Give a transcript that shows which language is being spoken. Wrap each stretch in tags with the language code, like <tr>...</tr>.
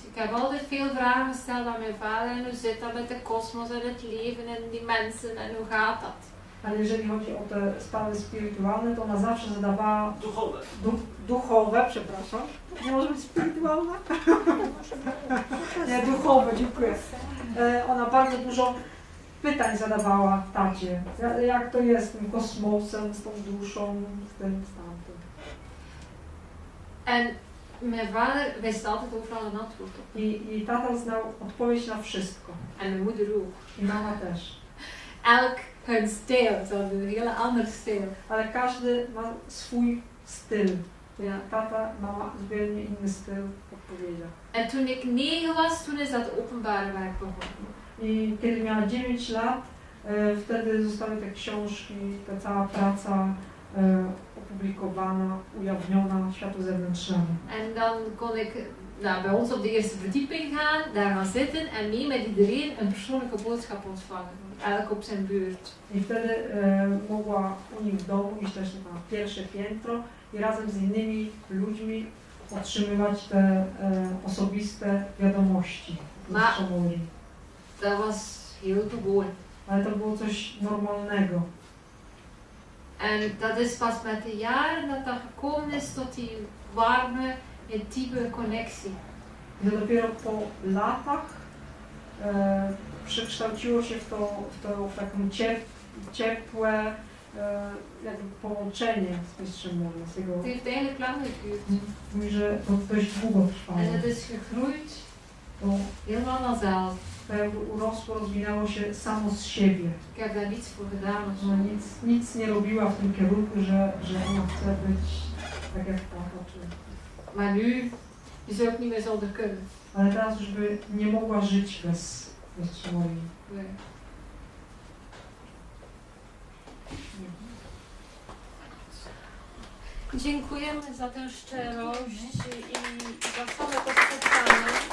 <nl>Ik heb altijd veel vragen gesteld aan mijn vader en hoe zit dat met de kosmos en het leven en die mensen en hoe gaat dat?</nl> <pl>Ale jeżeli chodzi o te sprawy spirytualne, to ona zawsze zadawała Duchowe. duchowe, przepraszam. Nie może być spirytualna? Nie, duchowe, dziękuję. Ona bardzo dużo pytań zadawała tacie. Jak to jest z tym kosmosem, z tą duszą, z tym, z tamtym.</pl> <nl>En mijn vader wist altijd overal een antwoord op.</nl> <pl>I tata znał odpowiedź na wszystko.</pl> <nl>En mijn moeder ook.</nl> <pl>I mama też.</pl> <nl>Elk hun stijl, ze hadden een hele andere stijl.</nl> <pl>Ale każdy ma swój styl.</pl> <nl>Ja.</nl> <pl>Tata, mama zupełnie inny styl odpowiedział.</pl> <nl>En toen ik 9 was, toen is dat openbare werk begonnen.</nl> <pl>I kiedy miała 9 lat, wtedy zostały te książki, ta cała praca opublikowana, ujawniona światu zewnętrznemu.</pl> <nl>En dan kon ik bij ons op de eerste verdieping gaan, daar gaan zitten en mee met iedereen een persoonlijke boodschap ontvangen. Elk op zijn beurt.</nl> <pl>I wtedy mogła u nich w domu iść też na pierwsze piętro i razem z innymi ludźmi otrzymywać te osobiste wiadomości.</pl> <nl>Dat was heel gewoon.</nl> <pl>Ale to było coś normalnego.</pl> <nl>En dat is pas met de jaren dat dat gekomen is tot die warme, intieme connectie.</nl> <pl>I to dopiero po latach przekształciło się w taką ciepłe jakby połączenie z mistrzem Moria.</pl> <nl>Het heeft eigenlijk lang geduurd.</nl> <pl>Mówi, że to dość długo trwało.</pl> <nl>En het is gegroeid</nl> <pl>To</pl> <nl>helemaal vanzelf.</nl> <pl>jakby urosło, rozwinęło się samo z siebie.</pl> <nl>Ik heb daar niets voor gedaan of zo.</nl> <pl>Ona nic nie robiła w tym kierunku, że ona chce być tak jak tata.</pl> <nl>Maar nu, je zou ook niet meer zonder kunnen.</nl> <pl>Ale teraz już by nie mogła żyć bez mistrza Morii.</pl> <nl>Nee.</nl> <pl>Dziękujemy za tę szczerość i za całe to spotkanie.</pl>